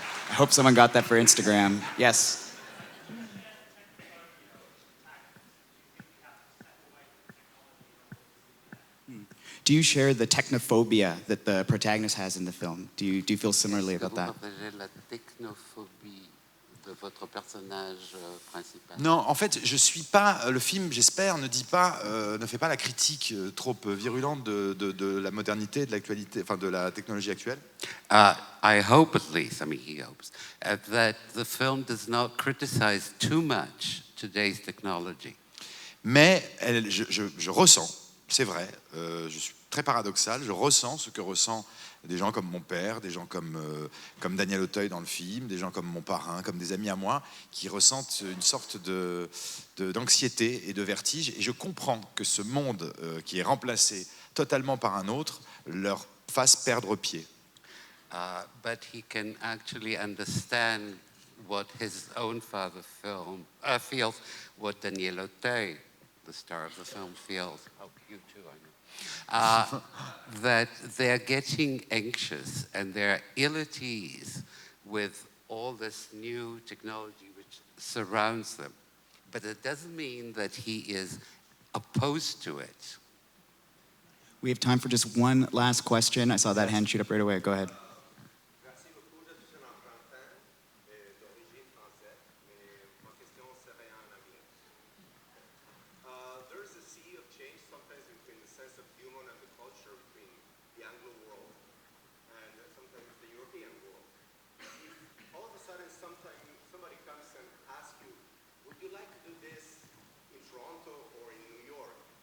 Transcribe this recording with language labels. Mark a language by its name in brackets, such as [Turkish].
[English] I hope someone got that for Instagram. Yes. Do you share the technophobia that the protagonist has in the film? Do you feel similarly about that? [French] Vous partagez la technophobie de votre personnage principal. Non, en fait, je suis pas. Le film, j'espère, ne dit pas, ne fait pas la critique trop virulente de la modernité, de l'actualité, enfin de la technologie actuelle. [English] I hope at least, I mean he hopes, that the film does not criticize too much today's technology. [French] Mais je ressens, c'est vrai, je suis très paradoxal, je ressens ce que ressent des gens comme mon père, des gens comme Daniel Auteuil dans le film, des gens comme mon parrain, comme des amis à moi, qui ressentent une sorte d'anxiété et de vertige. Et je comprends que ce monde qui est remplacé totalement par un autre leur fasse perdre pied. [English] But he can actually understand what his own father feels, what Daniel Auteuil, the star of the film, feels. Oh, you too, I know. That they're getting anxious and they're ill at ease with all this new technology which surrounds them. But it doesn't mean that he is opposed to it. We have time for just one last question. I saw that hand shoot up right away. Go ahead. [French] Merci beaucoup. Je suis un Argentin d'origine française, mais ma question serait en anglais. [English] There is a sea of change sometimes between the sense of humor and the culture between the Anglo world and sometimes the European world. If all of a sudden somebody comes and asks you, would you like to do this in Toronto or in New York?